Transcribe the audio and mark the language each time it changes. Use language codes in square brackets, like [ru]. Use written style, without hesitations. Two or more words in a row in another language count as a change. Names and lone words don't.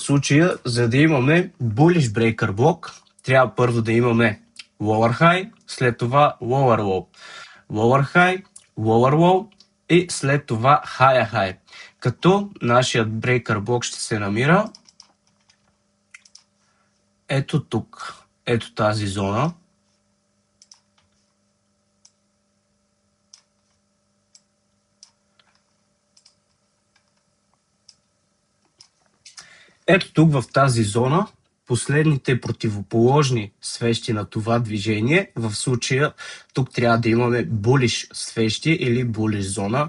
[bg] случая, за да имаме [en] bullish breaker [bg] блок, трябва първо да имаме [en] lower high, [bg] след това [en] lower low. Lower high, lower low [bg] и след това [en] higher high. [bg] Като нашият breaker блок ще се намира ето тук, ето тази зона. Ето тук в тази зона последните противоположни свещи на това движение, в случая тук трябва да имаме bullish свещи или bullish зона.